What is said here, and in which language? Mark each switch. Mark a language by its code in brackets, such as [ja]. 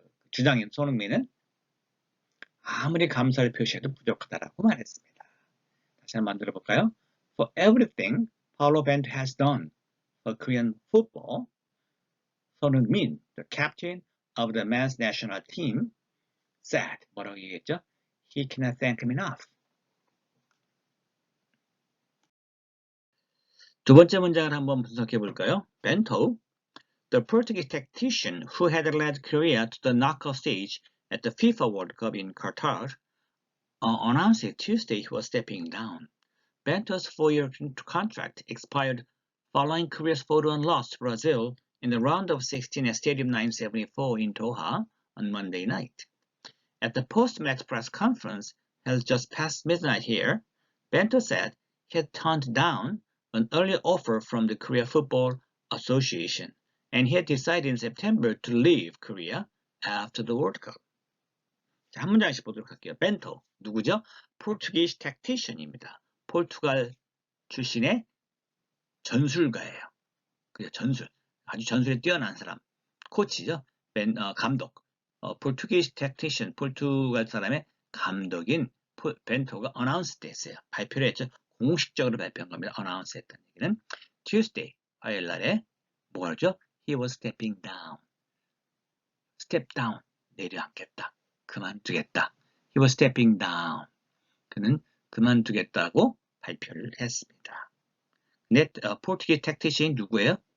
[ko] 주장인 손흥민은 아무리 감사를 표시해도 부족하다라고 말했습니다. 다시 한번 만들어 볼까요? [en] For everything Paulo Bento has done for Korean football, 손흥민, the captain of the men's national team, said, [ko] 뭐라고 얘기했죠? [en] He cannot thank him enough. [ko] 두 번째 문장을 한번 분석해 볼까요? [en] Bento, the Portuguese tactician who had led Korea to the knockout stage at the FIFA World Cup in Qatar, announced Tuesday he was stepping down. Bento's 4-year contract expired following Korea's 4-1 loss to Brazil in the round of 16 at Stadium 974 in Doha on Monday night. At the post-match press conference held just past midnight here, Bento said he had turned down an early offer from the Korea Football Association, and he had decided in September to leave Korea after the World Cup. [ko] 자, 한 문장씩 보도록 할게요. 벤토, 누구죠? 포르투기스 택티션입니다. 포르투갈 출신의 전술가예요. 그죠? 전술. 아주 전술에 뛰어난 사람. 코치죠. 감독. 포르투기스 택티션, 포르투갈 사람의 감독인 벤토가 어나운스 됐어요. 발표를 했죠. 공식적으로 발표한 겁니다. 어나운스 했다는 얘기는 Tuesday, 화요일 날에 뭐죠? [en] He was stepping down. step down, [ko] 내려앉겠다. 그만두겠다. [en] He was stepping down. [ko] 그는 그만두겠다고 발표를 했습니다. 근데 포르투기스 택티션이 누구예요?